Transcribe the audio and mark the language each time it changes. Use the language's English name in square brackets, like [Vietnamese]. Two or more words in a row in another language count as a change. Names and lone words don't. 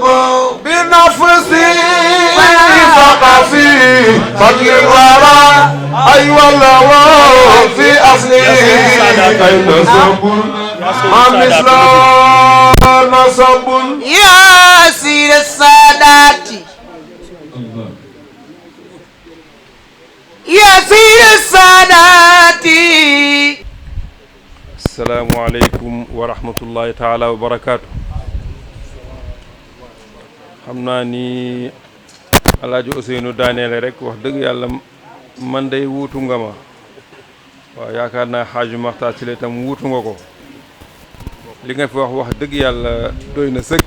[Arabic] بنفسه فاق في فضل الورى أي والله في أصله نصب ما مثله نصب يا سيد السادات يا سيد السادات السلام عليكم ورحمة الله تعالى وبركاته. [Wolof] xam naa ni Alaaji Ousseynou daaneele rek wax dëgg yàlla man day wuutu nga ma waaw yaakaar naa xaaju Maxtaar si la itam wuutu nga ko li nga fi wax dëgg yàlla doy na sëkk.